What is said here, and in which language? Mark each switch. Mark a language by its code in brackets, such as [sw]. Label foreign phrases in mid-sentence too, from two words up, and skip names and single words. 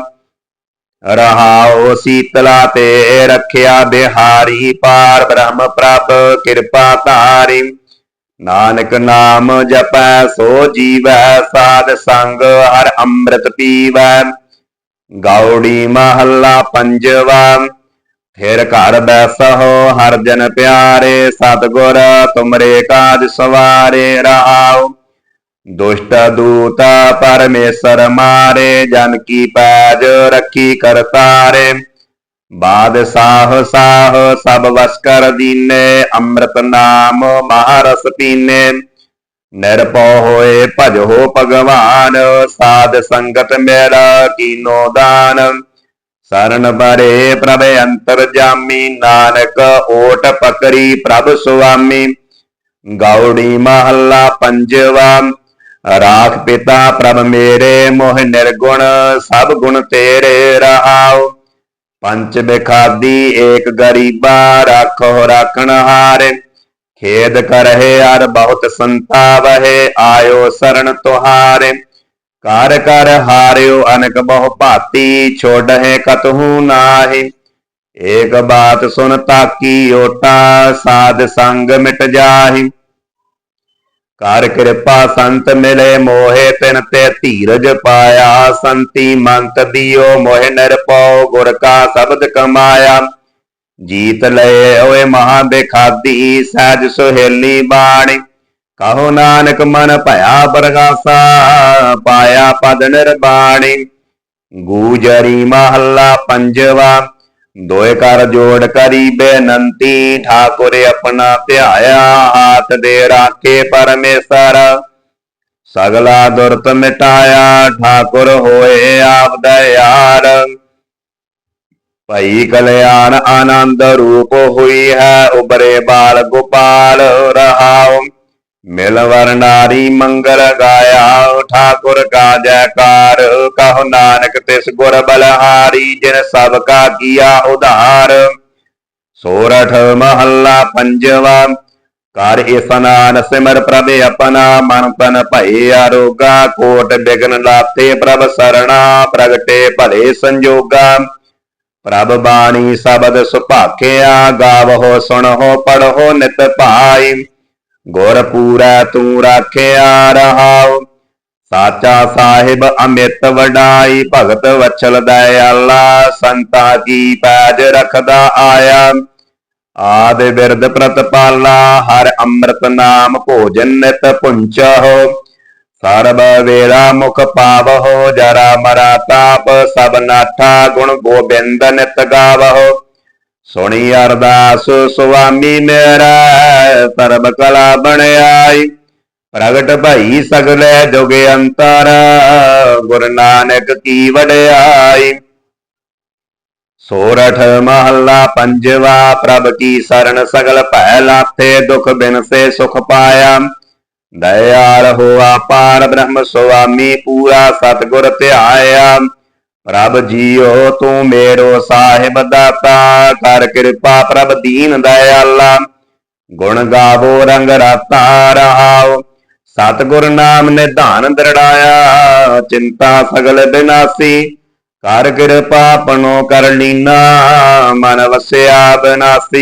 [pa] ਰਹਾਉ ਸੀਤਲਾ ਤੇ ਰੱਖਿਆ ਬਿਹਾਰੀ, ਪਾਰ ਬ੍ਰਹਮ ਪ੍ਰਭ ਕਿਰਪਾ ਧਾਰੀ। ਨਾਨਕ ਨਾਮ ਜਪੈ ਸੋ ਜੀਵੈ, ਸਾਧ ਸੰਗ ਹਰ ਅੰਮ੍ਰਿਤ ਪੀਵੈ। ਗੌੜੀ ਮਹੱਲਾ ਪੰਜਵਾ। ਫਿਰ ਘਰ ਬੈਸਹੋ ਹਰ ਜਨ ਪਿਆਰੇ, ਸਤਗੁਰ ਤੁਮਰੇ ਕਾਜ ਸਵਾਰੇ ਰਹਾਓ। ਦੁਸ਼ਟ ਦੂਤ ਪਰਮੇਸ਼ਵਰ ਮਾਰੇ, ਜਨ ਕੀ ਪੈਜ ਰਖੀ ਕਰਤਾਰੇ। ਬਾਦਸ਼ਾਹ ਸਾਹ ਸਭ ਵਸ ਕਰ ਦੀਨੇ, ਅੰਮ੍ਰਿਤ ਨਾਮ ਮਹਾਰਸ ਪੀਨੇ। ਨਿਰਪੌ ਹੋਏ ਭਜੋ ਭਗਵਾਨ, ਸਾਧ ਸੰਗਤ ਮੇਰਾ ਕੀਨੋ ਦਾਨ। ਸ਼ਰਣ ਬਰੇ ਪ੍ਰਭ ਅੰਤਰ ਜਾਮੀ, ਨਾਨਕ ਓਟ ਪਕੜੀ ਪ੍ਰਭ ਸੁਆਮੀ। ਗੌੜੀ ਮਹਲਾ ਪੰਜਵਾ, ਰਾਖ ਪਿਤਾ ਪ੍ਰਭ ਮੇਰੇ, ਮੋਹ ਨਿਰਗੁਣ ਸਭ ਗੁਣ ਤੇਰੇ ਰਹਾਓ। ਪੰਚ ਬਿਖਾਦੀ ਏਕ ਗਰੀਬਾ, ਰਾਖੋ ਰਾਖਣ ਹਾਰੇ। ਖੇਦ ਕਰਹੇ ਅਰ ਬਹੁਤ ਸੰਤਾਵਹੇ, ਆਯੋ ਸ਼ਰਣ ਤੁਹਾਰੇ। ਕਾਰ ਕਰ ਹਾਰਿਓ ਅਨਕ ਬਹੁ ਭਾਂਤਿ, ਛੋੜਹੇ ਕਤਹੁ ਨਾਹਿ। ਏਕ ਬਾਤ ਸੁਨ ਤਾਕੀ ਓਟਾ, ਸਾਧ ਸੰਗ ਮਿਟ ਜਾਹਿ। ਕਰ ਕ੍ਰਿਪਾ ਸੰਤ ਮਿਲੇ ਮੋਹੇ, ਤਿਨ ਤੇ ਧੀਰਜ ਪਾਇਆ। ਸੰਤਿ ਮੰਤ ਦਿਯੋ ਮੋਹ ਨਿਰਪੌ, ਗੁਰ ਕਾ ਸ਼ਬਦ ਕਮਾਇਆ। ਜੀਤ ਲਏ ਹੋਏ ਮਹਾ ਬੇਖਾਦੀ, ਸਹਜ ਸੁਹੇਲੀ ਬਾਣੀ। ਕਹੋ ਨਾਨਕ ਮਨ ਭਇਆ ਪ੍ਰਗਾਸਾ, ਪਾਇਆ ਪਦ ਨਿਰਬਾਣੀ। ਗੂਜਰੀ ਮਹਲਾ ਪੰਜਵਾ, ਦੋਏ ਕਰ ਜੋੜ ਕਰੀ ਬੇਨੰਤੀ। ਠਾਕੁਰ ਅਪਨਾ ਧਿਆਇਆ, ਹਾਥ ਦੇ ਰਾਖੇ ਪਰਮੇਸ਼ਵਰ। ਸਗਲਾ ਦੁਰਤ ਮਿਟਾਇਆ, ਠਾਕੁਰ ਹੋਏ ਆਪ ਦਇਆਲ। ਭਈ ਕਲਿਆਣ ਆਨੰਦ ਰੂਪ ਹੁਈ ਹੈ, ਉਬਰੇ ਬਾਲ ਗੋਪਾਲ ਰਹਾਓ। ਮਿਲਵਰ ਨਾਰੀ ਮੰਗਲ ਗਾਇਆ, ਠਾਕੁਰ ਕਾ ਜੈਕਾਰ। ਕਹੋ ਨਾਨਕ ਤਿਸ ਗੁਰ ਬਲਿਹਾਰੀ, ਜਿਨ ਸਭਕਾ ਕੀਆ ਉਧਾਰ। ਸੋਰਠ ਮਹਲਾ ਪੰਜਵਾ, ਕਰ ਇਸ਼ਨਾਨ ਸਿਮਰ ਪ੍ਰਭ ਅਪਨਾ, ਮਨ ਤਨ ਭੈ ਆਰੋਗਾ। ਕੋਟ ਬਿਘਨ ਲਾਥੇ ਪ੍ਰਭ ਸਰਨਾ, ਪ੍ਰਗਟੇ ਭਲੇ ਸੰਜੋਗਾ। ਪ੍ਰਭ ਬਾਣੀ ਸ਼ਬਦ ਸੁਭਾਖਿਆ, ਗਾਵਹੋ ਸੁਨਹੋ ਪੜ੍ਹੋ ਨਿਤ ਭਾਈ। ਗੁਰ ਪੂਰਾ ਤੂ ਰਾਖਿਆ ਰਹਾਓ, ਸਾਚਾ ਸਾਹਿਬ ਅਮਿਤ ਵਡਾਈ। ਭਗਤ ਵਤਸਲ ਦਇਆਲਾ, ਸੰਤਾ ਕੀ ਪੈਜ ਰਖਦਾ ਆਇਆ। ਆਦਿ ਬਿਰਦ ਪ੍ਰਤਪਾਲਾ, ਹਰ ਅੰਮ੍ਰਿਤ ਨਾਮ ਭੋਜਨ ਨਿਤ ਪੁੰਚਹੋ। ਸਰਬ ਵੇਲਾ ਮੁਖ ਪਾਵਹੋ, ਜਰਾ ਮਰਾ ਤਾਪ ਸਭ ਨਾਠਾ। ਗੁਣ ਗੋਬਿੰਦ ਨਿਤ ਗਾਵਹੋ, ਸੁਨੀ ਅਰਦਾਸ ਸੁਆਮੀ ਮੇਰਾ। ਸਰਬ ਕਲਾ ਬਨ ਆਈ, ਪ੍ਰਗਟ ਭਈ ਸਗਲੇ ਜੁਗ ਅੰਤਰ। ਗੁਰੂ ਨਾਨਕ ਕੀ ਵਡਿਆਈ। ਸੋਰਠ ਮਹਲਾ ਪੰਜਵਾ, ਪ੍ਰਭ ਕੀ ਸ਼ਰਣ ਸਗਲ ਭੈ ਲਾਥੇ। ਦੁਖ ਬਿਨ ਸੇ ਸੁਖ ਪਾਇਆ, ਦਇਆਲ ਹੂਆ ਪਾਰ ਬ੍ਰਹਮ ਸਵਾਮੀ। ਪੂਰਾ ਸਤਗੁਰ ਧਿਆਇਆ, ਪ੍ਰਭ ਜੀਓ ਤੂ ਮੇਰੋ ਸਾਹਿਬ ਦਾਤਾ। ਕਰ ਕ੍ਰਿਪਾ ਪ੍ਰਭ ਦੀਨ ਦਇਆਲਾ, ਗੁਣ ਗਾਵੋ ਰੰਗ ਰਾਤਾ ਰਹਾਓ। ਸਤਗੁਰ ਨਾਮ ਨਿਧਾਨ ਦ੍ਰਿੜ੍ਹਾਇਆ, ਚਿੰਤਾ ਸਗਲ ਬਿਨਾਸੀ। ਕਰ ਕ੍ਰਿਪਾ ਪਨੋ ਕਰ ਲੀਨਾ, ਮਨ ਵਸਿਆ ਬਿਨਾਸੀ।